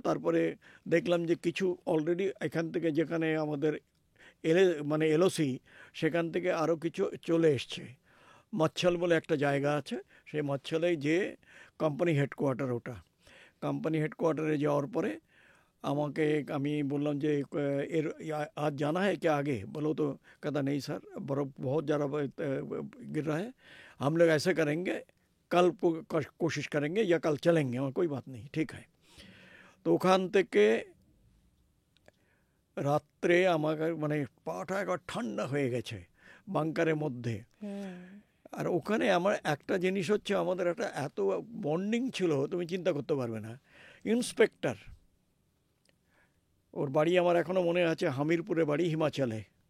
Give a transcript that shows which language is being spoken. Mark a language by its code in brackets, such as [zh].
[bn] তারপরে দেখলাম যে কিছু অলরেডি এখান থেকে, যেখানে আমাদের মানে LOC, সেখান থেকে আরও কিছু চলে এসছে। মচ্ছল বলে একটা জায়গা আছে, সেই মচ্ছলে যে কোম্পানি হেডকোয়ার্টার, ওটা কোম্পানি হেডকোয়ার্টারে যাওয়ার পরে আমাকে, আমি বললাম যে এর [hi] आज जाना है क्या आगे? बोलो तो कहता नहीं सर, बर्फ़ बहुत ज़्यादा गिर रहा है, हम लोग ऐसे करेंगे, कल कोशिश करेंगे या कल चलेंगे, और कोई बात नहीं, ठीक है। [bn] তো ওখান থেকে রাত্রে আমাকে মানে পাটা একবার ঠান্ডা হয়ে গেছে বাংকারের মধ্যে। আর ওখানে আমার একটা জিনিস হচ্ছে, আমাদের একটা এত বন্ডিং ছিল তুমি চিন্তা করতে পারবে না। ইন্সপেক্টর, ওর বাড়ি আমার এখনও মনে আছে, হামিরপুরে বাড়ি, হিমাচলে।